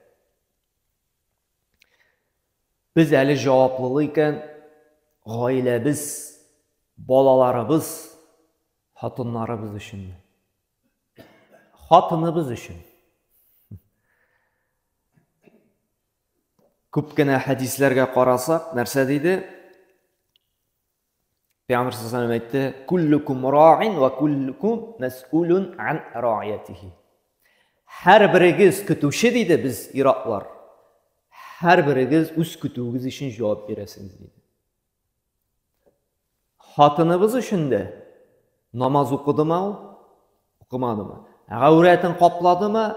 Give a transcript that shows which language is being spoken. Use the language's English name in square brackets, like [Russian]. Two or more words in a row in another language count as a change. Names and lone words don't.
[Tatar] Biz әле җаваплы икән, гаиләбез, балаларыбыз, хатыннарыбыз өчен. Хатыныбыз өчен. Күп кенә хадисләргә карасак, нәрсә диде? [Arabic] Пәйгамбер صلى الله عليه وسلم әйтте: "كلكم راع وكلكم مسؤول عن رعيته." [Tatar] Һәр берегез көтүче диде без ираклар. Һәр берегез үз көтүгез өчен җавап бирәсез диде. Хатыныбыз өчен дә намаз укыдымы ул? Укымадымы? Гаурәтен капладымы?